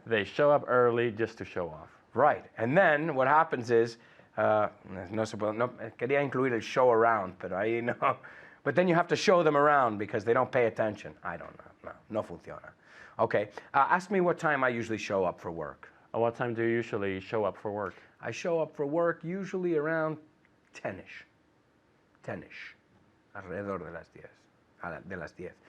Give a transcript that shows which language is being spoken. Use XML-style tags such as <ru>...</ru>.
<en>they show up early just to show off. Right. And then what happens is</en> <es>No, no, quería incluir el show around, pero ahí no.</es> <en>But then you have to show them around because they don't pay attention. I don't know.</en> <es>No funciona.</es> <en>Okay. Ask me what time I usually show up for work. What time do you usually show up for work? I show up for work usually around 10ish. 10ish.</en> <es>Alrededor de las 10. De las 10.</es>